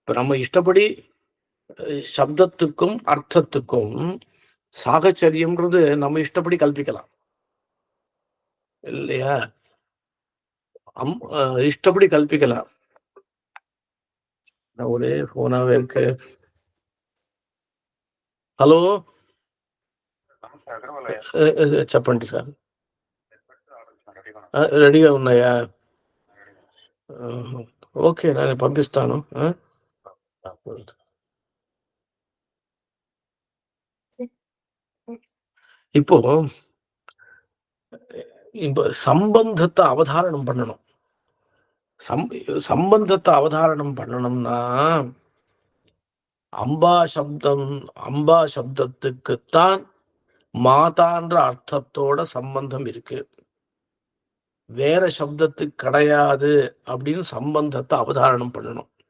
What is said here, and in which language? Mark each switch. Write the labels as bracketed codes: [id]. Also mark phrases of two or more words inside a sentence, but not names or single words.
[ta] இப்ப நம்ம இஷ்டப்படி சப்தத்துக்கும் அர்த்தத்துக்கும் சாகச்சரியம்ன்றது நம்ம இஷ்டப்படி கல்பிக்கலாம் இல்லையா? இஷ்டப்படி கல்பிக்கலாம். ஒரே போனாவே இருக்கு. [te] హలో చెప్పండి సార్. రెడీగా ఉన్నాయా? ఓకే, నేను పంపిస్తాను. [ta] இப்போ இப்போ சம்பந்தத்தை அவதாரணம் பண்ணணும். சம்பந்தத்தை அவதாரணம் பண்ணணும்னா அம்பா சப்தத்துக்குத்தான் மாதான்ற அர்த்தத்தோட சம்பந்தம் இருக்கு, வேற சப்தத்துக்கு கிடையாது அப்படின்னு சம்பந்தத்தை அவதாரணம் பண்ணணும்.